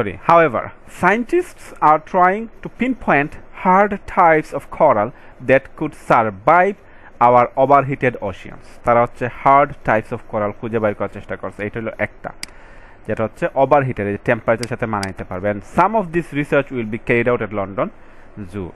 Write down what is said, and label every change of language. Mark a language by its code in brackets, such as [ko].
[en] However, scientists are trying to pinpoint hard types of coral that could survive our overheated oceans. [bn] তারা হচ্ছে [en] hard types of coral [bn] খুঁজে বের করার চেষ্টা করছে, এটা হলো একটা, যেটা হচ্ছে ওভারহিটেড, এই টেম্পারেচারের সাথে মানিয়ে নিতে পারবে। [en] and some of this research will be carried out at London Zoo.